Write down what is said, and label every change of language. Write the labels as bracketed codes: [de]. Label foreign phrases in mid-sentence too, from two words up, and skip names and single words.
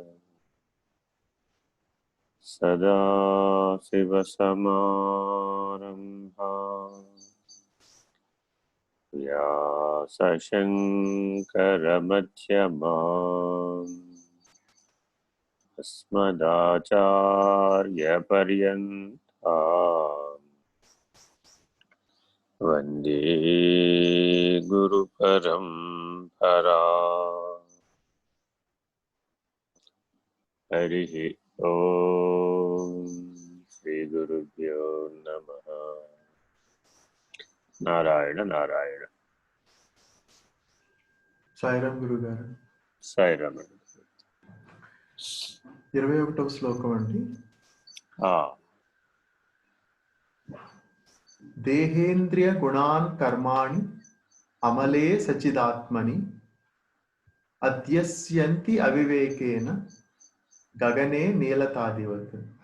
[sa] सदाशिवसमारम्भां व्यासशङ्करमध्यमाम् अस्मदाचार्यपर्यन्ताम् वन्दे गुरुपरम्पराम्। हरिः ओम्। श्रीगुरुभ्यो नमः। नारायण नारायण। [te] సాయిరామ్ గురుగారు. సాయిరామ్. 21వ శ్లోకం అండి. [sa] దేహేంద్రియ గుణాన్ కర్మాణి అమలే సచిదాత్మని అధ్యస్యంతి అవివేకేన గగనే నీలతాదివత్.